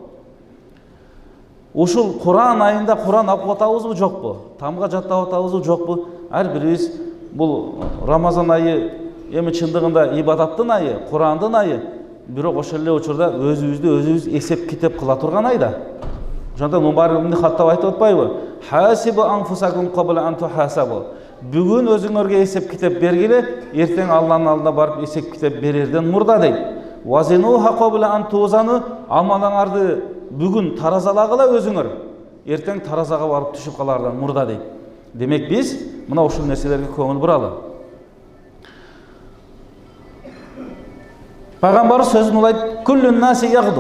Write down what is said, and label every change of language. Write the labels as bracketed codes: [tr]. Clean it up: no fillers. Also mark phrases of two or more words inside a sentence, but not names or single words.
[ky] Ушул Куран айында Куран окуп атабызбы, жокпу? Тамга жаттап атабызбы, жокпу? Ар бирибиз бул Рамазан айы эми чындыгында ибадаттын айы, Курандын айы, бирок ошол эле учурда өзүбүз эсеп китеп кыла турган айда. Ошондон Умар ибн Хаттаб айтып атпайбы? [ar] "حاسبوا أنفسكم قبل أن تحاسبوا." [ky] Бүгүн өзүңөргө эсеп китеп бергиле, эртең Алланын алдына барып эсеп китеп берерден мурда дейт. [ar] "وازنوها قبل أن توزنوا." [ky] Амалыңарды бүгүн таразалагыла өзүңөр, эртең таразага барып түшүп калардан мурда дейт. Демек биз мына ушул нерселерге көңүл буралы. Пайгамбар сөзүн улайт: [ar] "كل الناس يغدو."